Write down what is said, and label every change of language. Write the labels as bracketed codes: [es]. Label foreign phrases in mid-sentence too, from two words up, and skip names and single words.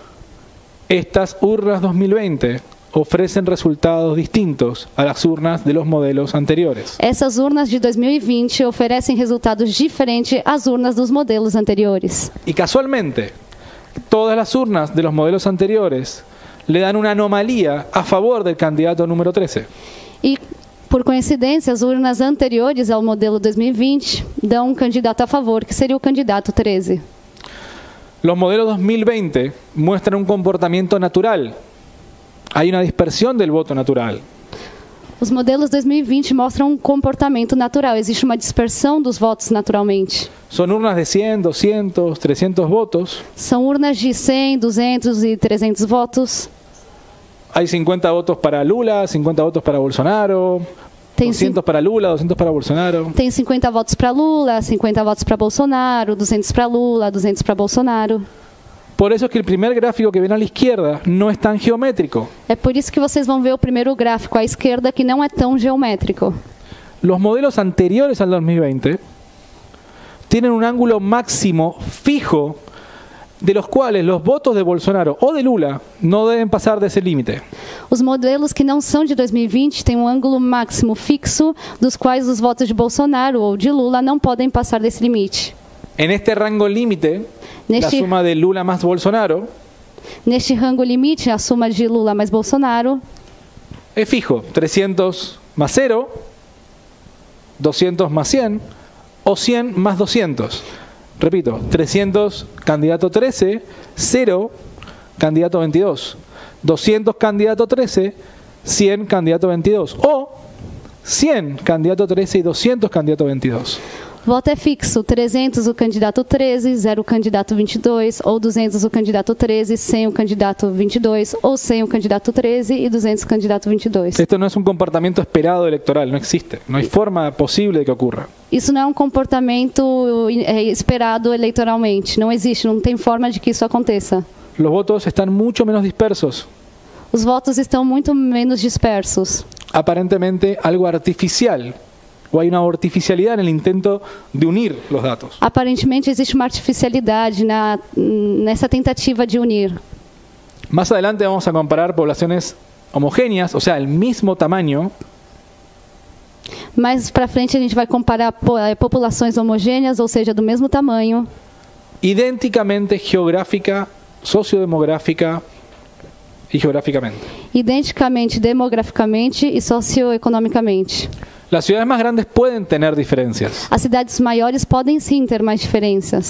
[es] Estas urnas 2020 ofrecen resultados distintos a las urnas de los modelos anteriores. [pt] Essas urnas de 2020 oferecem resultados diferentes às urnas dos modelos anteriores. [es] Y casualmente, todas las urnas de los modelos anteriores le dan una anomalía a favor del candidato número 13. [pt] E, por coincidência, as urnas anteriores ao modelo 2020 dão um candidato a favor, que seria o candidato 13. [es] Los modelos 2020 muestran un comportamiento natural. Hay una dispersión del voto natural. [pt] Os modelos 2020 mostram um comportamento natural. Existe uma dispersão dos votos naturalmente. [es] Son urnas de 100, 200, 300 votos. [pt] São urnas de 100, 200 e 300 votos. [es] Hay 50 votos para Lula, 50 votos para Bolsonaro, [pt] Tem [es] 200 para Lula, 200 para Bolsonaro. [pt] Tem 50 votos para Lula, 50 votos para Bolsonaro, 200 para Lula, 200 para Bolsonaro. [es] Por eso es que el primer gráfico que ven a la izquierda no es tan geométrico. [pt] É por isso que vocês vão ver o primeiro gráfico à esquerda, que não é tão geométrico. [es] Los modelos anteriores al 2020 tienen un ángulo máximo fijo de los cuales los votos de Bolsonaro o de Lula no deben pasar de ese límite. [pt] Os modelos que não são de 2020 têm um ângulo máximo fixo, dos quais os votos de Bolsonaro ou de Lula não podem passar desse limite. [es] En este rango límite, la [pt] Neste- [es] suma de Lula más Bolsonaro [pt] Neste rango limite, a soma de Lula mais Bolsonaro [es] es fijo, 300 más 0, 200 más 100 o 100 más 200. Repito, 300 candidato 13, 0 candidato 22, 200 candidato 13, 100 candidato 22 o 100 candidato 13 y 200 candidato 22. [pt] O voto é fixo, 300 o candidato 13, 0 o candidato 22, ou 200 o candidato 13, 100 o candidato 22, ou 100 o candidato 13 e 200 o candidato 22. [es] Esto no es un comportamiento esperado electoral, no existe, no hay forma posible de que ocurra. [pt] Isso não é um comportamento esperado eleitoralmente. Não existe, não tem forma de que isso aconteça. [es] Los votos están mucho menos dispersos, [pt] Os votos estão muito menos dispersos. [es] aparentemente algo artificial, o hay una artificialidad en el intento de unir los datos. [pt] Aparentemente existe uma artificialidade nessa tentativa de unir. [es] Más adelante vamos a comparar poblaciones homogéneas, o sea, el mismo tamaño, [pt] Mais para frente a gente vai comparar populações homogêneas, ou seja, do mesmo tamanho, [es] idénticamente geográfica, sociodemográfica y geográficamente. [pt] identicamente demograficamente e socioeconomicamente. [es] Las ciudades más grandes pueden tener diferencias. [pt] As cidades maiores podem sim ter mais diferenças.